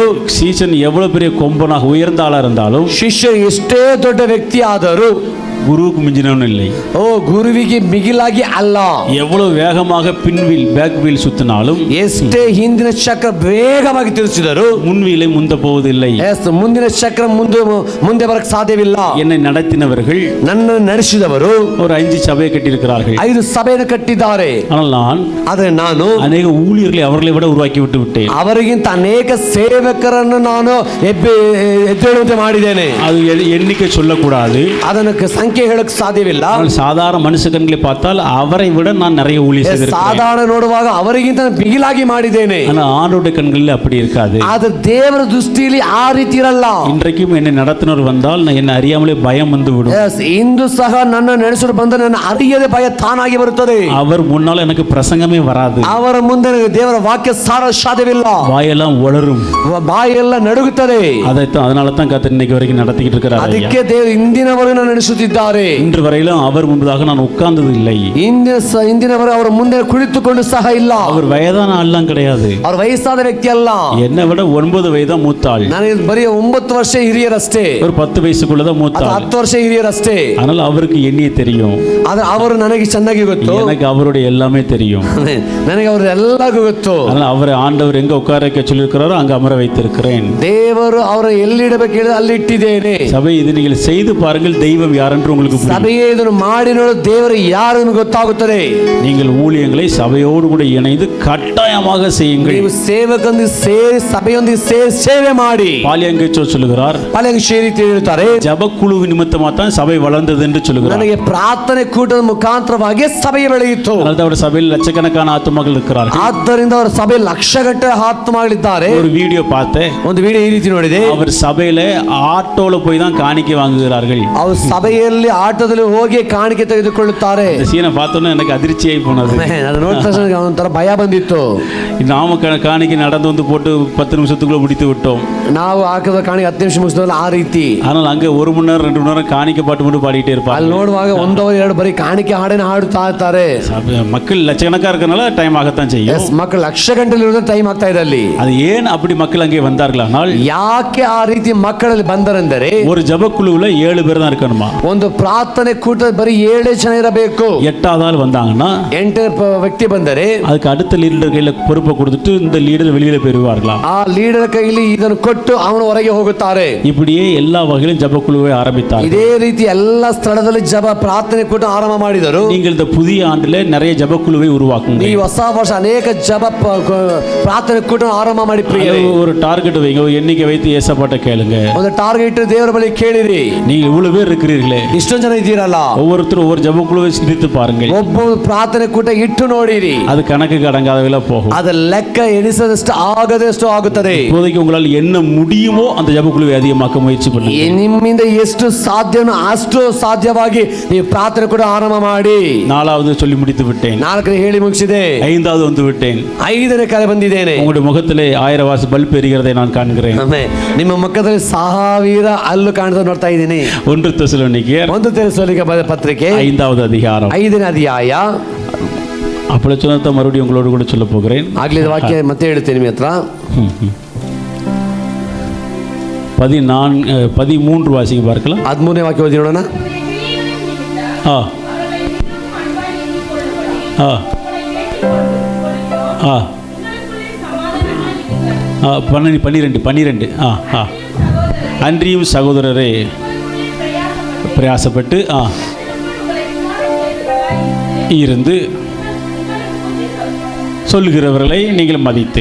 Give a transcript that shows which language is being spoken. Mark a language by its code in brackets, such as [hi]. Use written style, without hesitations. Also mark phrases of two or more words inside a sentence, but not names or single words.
[ta] சீசன் எவ்வளவு பெரிய கொம்பனாக உயர்ந்த ஆளா இருந்தாலும் [kn] ಶಿಷ್ಯ ಎಷ್ಟೇ ದೊಡ್ಡ ವ್ಯಕ್ತಿ ಆದರೂ [ta] குருவுக்கு மிஞ்சினவனும் இல்லை. [kn] ಓ ಗುರುವಿಗೆ ಮಿಗಿಲಾಗಿ ಅಲ್ಲ. [ta] எவ்வளவு வேகமாக பின்வீல் [en] back wheel [ta] சுத்தினாலும் [kn] ಎಷ್ಟೇ ಹಿಂದಿನ ಚಕ್ರ ವೇಗವಾಗಿ ತಿರುಗಿಸಿದರು [ta] முன்வீலை முந்த போவதில்லை. [kn] ಮುಂದಿನ ಚಕ್ರ ಮುಂದೆ ಬರಕ್ ಸಾಧ್ಯವಿಲ್ಲ. [ta] என்னை நடத்தினவர்கள் [kn] ನನ್ನ ನಡೆಸಿದವರು [ta] ஒரு 5 சபையை கட்டியிருக்கிறார்கள். [kn] 5 ಸಭೆಯನ್ನು ಕಟ್ಟಿದ್ದಾರೆ. [ta] ஆனால் நான் [kn] ಆದರೆ ನಾನು [ta] அநேக ஊழியர்களை அவர்களை விட உருவாக்கி விட்டு விட்டேன். [kn] ಅವರಿಗಿಂತ ಅನೇಕ ಸೇವಕರನ್ನು ನಾನು ಎದ್ದೇಳುವಂತೆ ಮಾಡಿದ್ದೇನೆ. [ta] அது எண்ணிக்கை சொல்லக்கூடாது, [kn] ಅದಕ್ಕೆ ಸಂಖ್ಯೆ ಹೇಳಕ್ ಸಾಧ್ಯವಿಲ್ಲ. [ta] சாதாரண மனுஷ கண்களை பார்த்தால் அவரை விட நான் நிறைய ஊழியர் செய்திருக்கிறேன். [kn] ಸಾಧಾರಣ ನೋಡುವಾಗ ಅವರಿಗಿಂತ ಬಿಗಿಲಾಗಿ ಮಾಡಿದ್ದೇನೆ. [ta] ஆனால் ஆண்டவருடைய கண்களில் அப்படி இருக்காது. [kn] ಆದ್ರೆ ದೇವರ ದೃಷ್ಟಿಯಲ್ಲಿ ಆ ರೀತಿ ಇರಲ್ಲ. [ta] இன்றைக்கும் என்னை நடத்தினவர் வந்தால் என்னை அறியாமலே பயம் வந்து விடும். [kn] ಇಂದು ಸಹ ನನ್ನ ನಡೆಸಲು ಬಂದ ನನ್ನ ಅರಿಯದೆ ಭಯ ತಾನಾಗಿ ಬರುತ್ತದೆ. [ta] அவர் முன்னால் எனக்கு பிரசங்கமே வராது. [kn] ಅವರ ಮುಂದೆ ದೇವರ ವಾಕ್ಯ ಸಾರ ಸಾಧ್ಯವಿಲ್ಲ. [ta] வாயெல்லாம் உளரும், [kn] ಬಾಯೆಲ್ಲ ನಡುಗುತ್ತದೆ. [ta] அதனால தான் கர்த்தர் இன்னைக்கு வரைக்கும் நடத்திக்கிட்டு இருக்கிறார். [kn] ಅದಕ್ಕೆ ದೇವರು ಇಂದಿನವರೆಗೂ ನಡೆಸುತ್ತಿದ್ದಾರೆ. [ta] இன்று வரையிலும் அவர் முன்பதாக நான் உட்கார்ந்தது இல்லை. [kn] ಇಂದಿನವರೆಗೂ ಅವರ ಮುಂದೆ ಕುಳಿತುಕೊಂಡು ಸಹ ಇಲ್ಲ. [ta] அவர் வயதான ஆள்லாம் கிடையாது. [kn] ಅವ್ರ ವಯಸ್ಸಾದ ವ್ಯಕ್ತಿ ಅಲ್ಲ. [ta] என்னை விட 9 வயதா மூத்தாள். [kn] ನನಗೆ ಬರೀ 9 ವರ್ಷ ಹಿರಿಯರಷ್ಟೇ. [ta] ஒரு 10 வயசுக்குள்ளதான் மூத்தாள். [kn] 10 ವರ್ಷ ಹಿರಿಯರಷ್ಟೇ. [ta] அதனால அவருக்கு என்னையே தெரியும். [kn] ಆದ್ರೆ ಅವರು ನನಗೆ ಚೆನ್ನಾಗಿ ಗೊತ್ತು. [ta] எனக்கு அவருடைய எல்லாமே தெரியும். [kn] ನನಗೆ ಅವರು ಎಲ್ಲರಿಗೂ ಗೊತ್ತು. [ta] அதனால அவரை ஆண்டவர் எங்க உட்கார வைக்க சொல்லியிருக்கிறாரோ அங்க அமர வைத்திருக்கிறேன். [kn] ದೇವರು ಅವರ ಎಲ್ಲಿ ಇಡಬೇಕು ಹೇಳಿದ್ರೆ ಅಲ್ಲಿ ಇಟ್ಟಿದ್ದೇನೆ. [ta] சபை இது நீங்கள் செய்து பாருங்கள், தெய்வம் யாரென்று உங்களுக்கு புரியும். [kn] ಸಭೆಯೇ ಇದನ್ನು ಮಾಡಿ ನೋಡು, ದೇವರು ಯಾರು ಎಂದು ಗೊತ್ತಾಗುತ್ತದೆ. [ta] நீங்கள் ஊழியங்களை சபையோடு கூட இணைந்து கட்டாயமாக செய்யுங்கள். [kn] ನೀವು ಸೇವಕರೊಂದಿಗೆ ಸೇರಿ ಸಭೆಯೊಂದಿಗೆ ಸೇರಿ ಸೇವೆ ಮಾಡಿ. [ta] பாலியங்கச்சோ சொல்லுகிறார், [kn] ಪಾಲಿಯಂಗ ಹೇಳ್ತಾರೆ, [ta] ஜபக்குழு நிமித்தமாக தான் சபை வளர்ந்தது என்று சொல்லுகிறார். [kn] ನನಗೆ ಪ್ರಾರ್ಥನೆ ಕೂಟದ ಮುಖಾಂತರವಾಗಿ ಸಭೆ ಬೆಳೆಯಿತು. [ta] அதனால அவர் சபையில் லட்சக்கணக்கான ஆத்துமக்கள் இருக்கிறார்கள். [kn] ಆದ್ದರಿಂದ ಅವರ ಸಭೆ ಲಕ್ಷಗಟ್ಟಲೆ ಆತ್ಮಗಳಿದ್ದಾರೆ. [ta] ஒரு வீடியோ பார்த்தேன், [kn] ಒಂದು ವಿಡಿಯೋ ಈ ರೀತಿ ನೋಡಿದೆ. [ta] அவர் சபையில ஆட்டோல போய் தான் காணிக்கை வாங்குகிறார்கள். [kn] ಅವರು ಸಭೆಯಲ್ಲಿ ಆಟೋದಲ್ಲಿ ಹೋಗಿ ಕಾಣಿಕೆ ತೆಗೆದುಕೊಳ್ಳುತ್ತಾರೆ. [ta] இந்த சீனை பார்த்தோன்னே எனக்கு அதிர்ச்சியாகி போனது. [kn] ಅದು ನೋಡಿದ ತಕ್ಷಣ ಒಂಥರ ಭಯ ಬಂದಿತ್ತು. [ta] நாம காணிக்கை நடந்து வந்து போட்டு 10 நிமிஷத்துக்குள்ள முடித்து விட்டோம். [kn] ನಾವು ಹಾಕಿದ ಕಾಣಿಕೆ 10 ನಿಮಿಷ ಮುಗಿಸಿದ್ವಲ್ಲ ಆ ರೀತಿ. [ta] ஆனால் அங்க 1 மணி நேரம் 2 மணி நேரம் காணிக்கை பாட்டு மட்டும் பாடிட்டே இருப்பாங்க. [kn] ಅಲ್ಲಿ ನೋಡುವಾಗ 1 ಅವರ್ 2 ಬರೀ ಕಾಣಿಕೆ ಹಾಡೇನ ಹಾಡುತ್ತಾ ಇರ್ತಾರೆ. [ta] மக்கள் லட்சக்கணக்கா இருக்கனால டைம் ஆகத்தான் செய்யும். [kn] ಮಕ್ಕಳು ಲಕ್ಷ ಗಂಟೆಲಿ ಇರೋದು ಟೈಮ್ ಆಗ್ತಾ ಇದೆ ಅಲ್ಲಿ. [ta] அது ஏன் அப்படி மக்கள் அங்கே வந்தார்களானால், [kn] ಯಾಕೆ ಆ ರೀತಿ ಮಕ್ಕಳಲ್ಲಿ ಬಂದರೆಂದರೆ, [ta] ஒரு ஜபக்குழுவுல 7 பேர் தான் இருக்கணுமா. [kn] ಒಂದು ಪ್ರಾರ್ಥನೆ ಕೂಟ ಬರೀ 7 ಜನ ಇರಬೇಕು. [ta] 8வது ஆள் வந்தாங்கன்னா [kn] 8 ವ್ಯಕ್ತಿ ಬಂದರೆ [ta] அதுக்கு அடுத்த லீடர் கையில பொறுப்பை கொடுத்துட்டு இந்த லீடர் வெளியில பெறுவார்களாம். [kn] ಆ ಲೀಡರ್ ಕೈಯಲ್ಲಿ ಇದನ್ನು ಕೊಟ್ಟು ಅವನು ಹೊರಗೆ ಹೋಗುತ್ತಾರೆ. [ta] இப்படியே எல்லா வகையிலும் ஜபக்குழுவை ஆரம்பித்தார். [kn] ಇದೇ ರೀತಿ ಎಲ್ಲ ಸ್ಥಳದಲ್ಲಿ ಜಪ ಪ್ರಾರ್ಥನೆ ಕೂಟ ಆರಂಭ ಮಾಡಿದರು. [ta] நீங்கள் இந்த புதிய ஆண்டுல நிறைய ஜபக்குழுவை உருவாக்குங்க. [kn] ಈ ಹೊಸ ವರ್ಷ ಅನೇಕ ಜಪ ಪ್ರಾರ್ಥನೆ ಕೂಟ ಆರಂಭ ಮಾಡಿ ಪ್ರಿಯರೇ, [ta] ஒரு டார்கெட் வைங்க, ஒரு எண்ணிக்கை வைத்து ஏசப்பாட்ட கேளுங்க. [kn] ಒಂದು ಟಾರ್ಗೆಟ್ ದೇವರ ಬಳಿ ಕೇಳಿರಿ. [ta] நீங்க இவ்வளவு பேர் இருக்கிறீர்களே, [kn] ಇಷ್ಟೊಂದು ಜನ ಇದ್ದೀರಲ್ಲ, [ta] ஒவ்வொருத்தரும் ஒவ்வொரு ஜபக்குழுவை சிந்தித்து பாருங்கள். [kn] ಒಬ್ಬ ಪ್ರಾರ್ಥನೆ ಕೂಟ ಇಟ್ಟು ನೋಡಿರಿ. [ta] அது கணக்கு அடங்காதவங்களா போகும். [kn] ಅದ ಲೆಕ್ಕ ಎಣಿಸದಷ್ಟು ಆಗದಷ್ಟು ಆಗುತ್ತದೆ. [ta] இப்போதைக்கு உங்களால் என்ன முடியுமோ அந்த ஜபக்குழுவை அதிகமாக்க முயற்சி பண்ணுங்க. [kn] ನಿಮ್ಮಿಂದ ಎಷ್ಟು ಸಾಧ್ಯನೋ ಅಷ್ಟು ಸಾಧ್ಯವಾಗಿ ನೀವು ಪ್ರಾರ್ಥನೆ ಕೂಡ ಆರಂಭ ಮಾಡಿ. [ta] 4வது சொல்லி முடித்து விட்டேன். [kn] 4ನೇ ಹೇಳಿ ಮುಗಿಸಿದೆ. [ta] 5வது வந்து விட்டேன். [kn] 5ನೇ ಕರೆ ಬಂದಿದ್ದೇನೆ. [ta] உங்களுடைய முகத்திலே 1000 வாசி பல்ப் எரிகிறதை நான் காண்கிறேன். [kn] ನಿಮ್ಮ ಮುಖದಲ್ಲಿ 1000 ಹಲ್ಲು ಕಾಣ್ತಾ ನೋಡ್ತಾ ಇದ್ದೀನಿ. [ta] 1 தெசலோனிக்கேயர் [kn] 1 தெசಲೋನಿಕ ಪತ್ರಿಕೆ [ta] 5வது அதிகாரம் [kn] 5ನೇ ಅಧ್ಯಾಯ. [ta] அப்படி சொன்னதை மறுபடியும் உங்களோடு கூட சொல்ல போகிறேன். [kn] ಆಗ್ಲಿದ ವಾಕ್ಯ ಮತ್ತೆ ಹೇಳ್ತೇನೆ ನಿಮ್ಮ ಹತ್ರ. [ta] 13 வாசிங்க பார்க்கலாம். [kn] 13ನೇ ವಾಕ್ಯ ಓದಿ ನೋಡೋಣ. [ta] ஆ ஆ ஆ 12 அன்றியும் சகோதரரே பிரயாசப்பட்டு இருந்து சொல்லுகிறவர்களை நீங்கள் மதித்து.